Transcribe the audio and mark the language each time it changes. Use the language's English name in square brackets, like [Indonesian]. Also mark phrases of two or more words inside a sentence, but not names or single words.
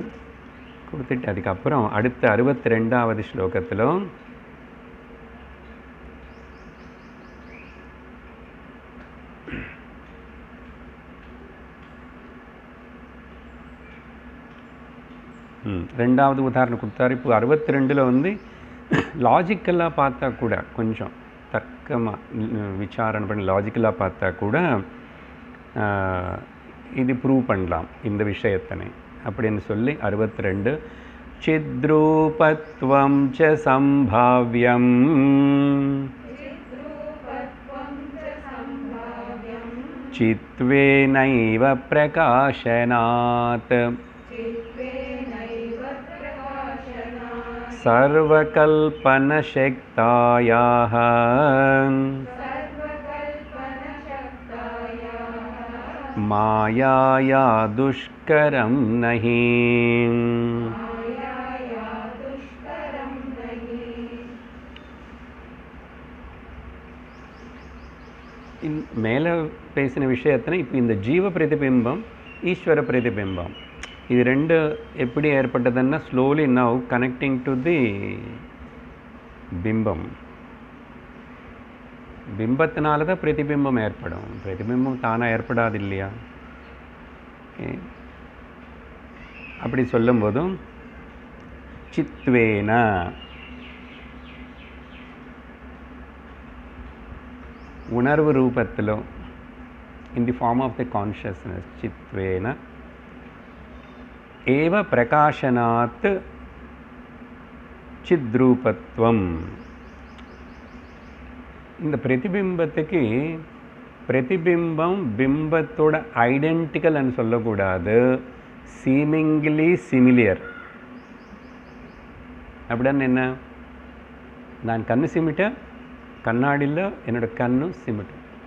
[Tamil] கொடுத்துட்டு அதுக்கப்புறம் அடுத்த 62வது ஸ்லோகத்தில் ரெண்டாவது உதாரணம் கொடுத்தாரு. இப்போ 62ல் வந்து லாஜிக்கலாக பார்த்தா கூட கொஞ்சம் தர்க்கமாக விசாரணை பண்ணி லாஜிக்கலாக பார்த்தா கூட இது ப்ரூவ் பண்ணலாம் இந்த விஷயத்தனை அப்படின்னு சொல்லி 62 [Sanskrit] चिद्रूपत्वं च संभाव्यं चित्वेनैव प्रकाशनात् सर्वकल्पनशक्तायाः मायाया दुष्करं नहि. [Tamil] மேலே பேசின விஷயத்தின இப்போ இந்த ஜீவ பிரதிபிம்பம் ஈஸ்வர பிரதிபிம்பம் இது ரெண்டு எப்படி ஏற்பட்டதுன்னா [English] slowly now connecting to the [Tamil] பிம்பம். பிம்பத்தினால தான் பிரதிபிம்பம் ஏற்படும். பிரதிபிம்பம் தானாக ஏற்படாது இல்லையா? அப்படி சொல்லும்போதும் சித்வேன உணர்வு ரூபத்திலோ [English] in the form of the consciousness [Sanskrit] चित्वेन एव प्रकाशनात् चिद्रूपत्वम्. [Tamil] இந்த பிரதிபிம்பத்துக்கு பிரதிபிம்பம் பிம்பத்தோட ஐடென்டிக்கல்னு சொல்லக்கூடாது, [English] seemingly similar. [Tamil] அப்படின்னு என்ன? நான் கண்ணு சிமிட்டேன், கண்ணாடியில் என்னோடய கண்ணு சிமிட்டும்.